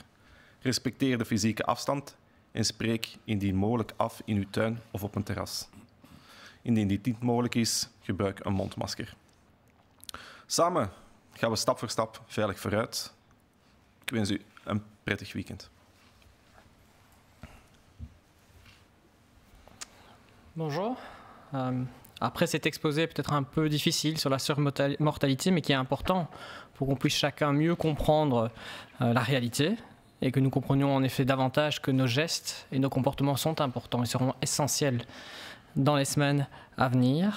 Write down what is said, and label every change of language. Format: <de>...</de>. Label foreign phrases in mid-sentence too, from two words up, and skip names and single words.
<nl>Respecteer de fysieke afstand en spreek indien mogelijk af in uw tuin of op een terras. Indien dit niet mogelijk is, gebruik een mondmasker. Samen gaan we stap voor stap veilig vooruit. Ik wens u een prettig weekend.</nl> <fr>Bonjour. Après cet exposé peut-être un peu difficile sur la surmortalité, mais qui est important pour qu'on puisse chacun mieux comprendre la réalité et que nous comprenions en effet davantage que nos gestes et nos comportements sont importants et seront essentiels dans les semaines à venir.</fr>